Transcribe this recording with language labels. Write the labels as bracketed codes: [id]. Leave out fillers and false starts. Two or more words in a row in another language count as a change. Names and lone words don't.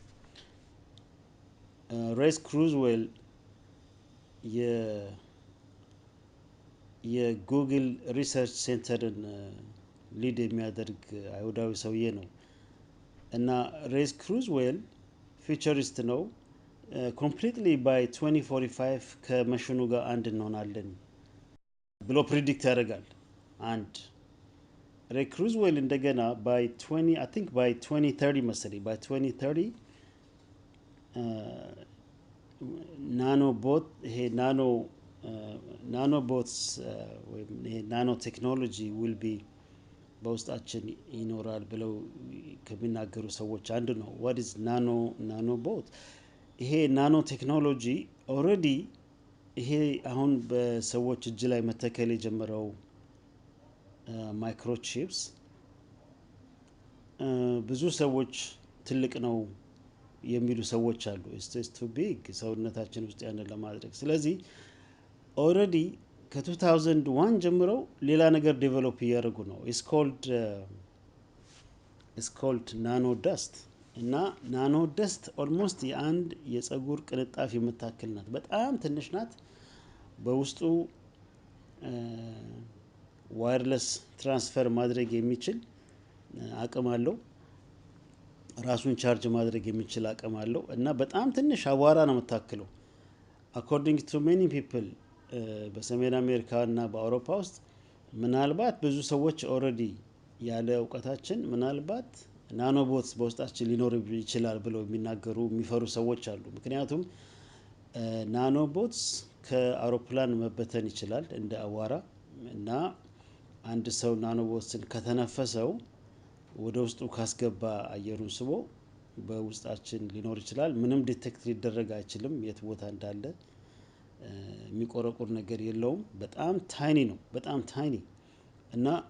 [am] ሬስ ክሩዝ ዌል የጉግል ሪሰርች ሴንተርን ሊድ የሚያደርግ አይሁዳዊ ሰውዬ ነው እና ሬስ ክሩዝ ዌል ፊውቸሪስት ነው [en] completely by [am] 2045 ከመሽኑ ጋር አንድ እንሆናለን ብሎ ፕሪዲክት ያደርጋል አንድ ሬስ ክሩዝ ዌል እንደገና ባይ 20 [en] I think by 2030 [am] መሰለኝ by 2030 [en] nano bot [am] ይሄ [en] nano bots [am] ወይ [en] nano technology will be [am] በውስጣችን ይኖራል ብለው ከሚናገሩ ሰዎች አንዱ ነው [en] what is nano bot [am] ይሄ [en] nano technology [am] ኦሬዲ ይሄ አሁን በሰዎች እጅ ላይ መተከል የጀመረው ማይክሮቺፕስ ብዙ ሰዎች ትልቅ ነው የሚሉ ሰዎች አሉ [en] it's too big [am] ሰውነታችን ውስጥ ያንን ለማድረግ ስለዚህ ኦሬዲ ከ2001 ጀምሮ ሌላ ነገር ዴቨሎፕ ያደርጉ ነው [en] it's called nano dust [am] እና [en] nano dust almost [am] የአንድ የፀጉር ቅንጣፍ የምታክል ናት በጣም ትንሽ ናት በውስጡ [en] wireless transfer [am] ማድረግ የሚችል አቅም አለው ራሱን ቻርጅ ማድረግ የሚችል አቅም አለው እና በጣም ትንሽ አዋራ ነው የምታክለው [en] according to many people [am] በሰሜን አሜሪካ እና በአውሮፓ ውስጥ ምናልባት ብዙ ሰዎች ኦሬዲ ያለ ዕውቀታችን ምናልባት ናኖቦትስ በውስጣችን ሊኖር ይችላል ብለው የሚናገሩ የሚፈሩ ሰዎች አሉ ምክንያቱም ናኖቦትስ ከአውሮፕላን መበተን ይችላል እንደ አዋራ እና አንድ ሰው ናኖቦትስን ከተነፈሰው ወደ ውስጡ ካስገባ አየሩን ስቦ በውስጣችን ሊኖር ይችላል ምንም ዲቴክት ሊደረግ አይችልም የት ቦታ እንዳለ የሚቆረቁር ነገር የለውም በጣም ታይኒ ነው በጣም ታይኒ እና